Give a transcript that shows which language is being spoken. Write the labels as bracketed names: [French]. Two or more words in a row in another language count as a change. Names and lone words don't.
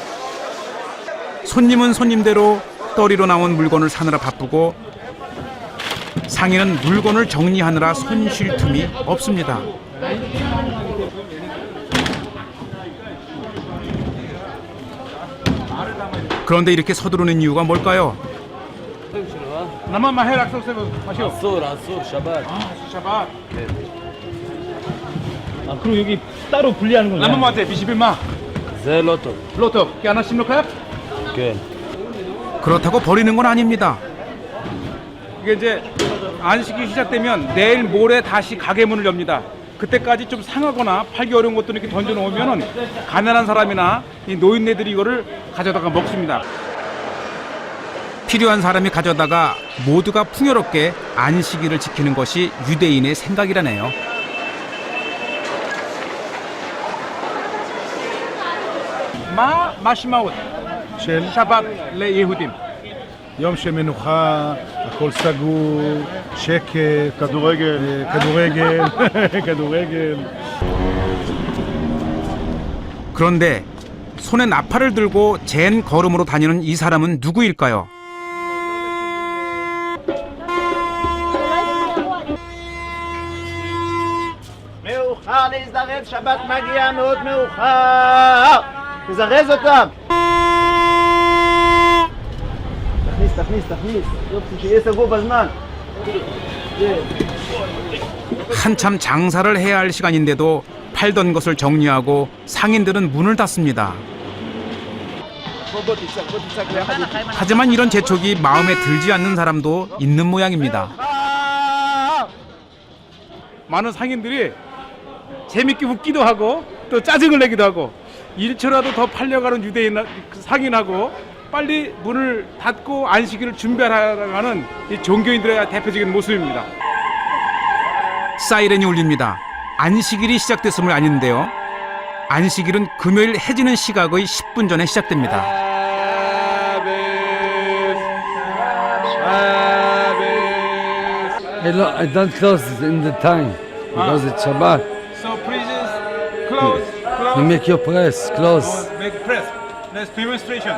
[Korean] 손님은 손님대로 떨이로 나온 물건을 사느라 바쁘고 상인은 물건을 정리하느라 손 쉴 틈이 없습니다. 그런데 이렇게 서두르는 이유가 뭘까요? [Hebrew] 나만 מהר לחזור סבב, משהו. אסור, שבת. שבת. [Korean] 그리고 여기 따로 분리하는 건가요? [Hebrew] למה מה זה? בשביל מה? זה לא טוב. לא טוב. כי אנשים לוקח? כן. [Korean] 그렇다고 버리는 건 아닙니다. 이게 이제 안식이 시작되면 내일 모레 다시 가게 문을 엽니다. 그때까지 좀 상하거나 팔기 어려운 것들 이렇게 던져 놓으면은 가난한 사람이나 이 노인네들이 이거를 가져다가 먹습니다. 필요한 사람이 가져다가 모두가 풍요롭게 안식일을 지키는 것이 유대인의 생각이라네요. [Hebrew] מה משמעות של שבת ליהודים? יום של מנוחה, הכל סגור, שקט, כדורגל, כדורגל. [Korean] 그런데 손에 나팔을 들고 젠 걸음으로 다니는 이 사람은 누구일까요? [Hebrew] מאוחר להזדרז, שבת מגיע מאוד מאוחר. תזרז אותם. תכניס. יופי, שיהיה סגור בזמן. [Korean] 한참 장사를 해야 할 시간인데도 팔던 것을 정리하고 상인들은 문을 닫습니다. [Hebrew] בוא תצעק ביחד. [Korean] 하지만 이런 재촉이 마음에 들지 않는 사람도 있는 모양입니다. 많은 상인들이 재밌게 웃기도 하고 또 짜증을 내기도 하고 1초라도 더 팔려가는 유대인 상인하고 빨리 문을 닫고 안식일을 준비하라는 이 종교인들의 대표적인 모습입니다. 사이렌이 울립니다. 안식일이 시작됐음을 아는데요. 안식일은 금요일 해지는 시각의 10분 전에 시작됩니다. [English] I don't close in the time because it's Shabbat. So please close. You make your press close, Make press. Let's demonstration.